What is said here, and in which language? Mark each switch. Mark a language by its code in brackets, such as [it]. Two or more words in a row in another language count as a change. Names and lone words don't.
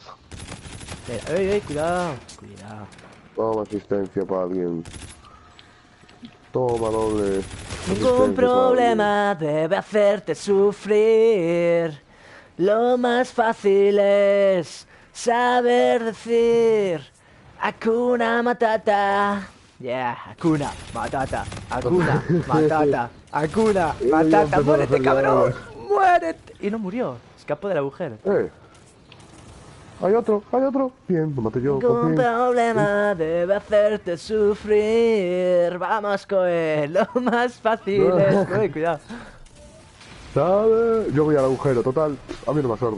[es] Mira, ey, cuidado. Cuidado. Toma asistencia para alguien. Toma doble. Ningún problema debe hacerte sufrir. Lo más fácil es saber decir Hakuna Matata. Yeah, Hakuna Matata. Hakuna Matata. Hakuna Matata. ¡Muérete, cabrón! ¡Muérete! Y no murió. Escapó del agujero. Hay otro. Bien, lo maté yo. Ningún problema debe hacerte sufrir. Vamos, Coe. Lo más fácil es... Uy, cuidado. ¿Sabes? Yo voy al agujero, total. A mí no me absorbe.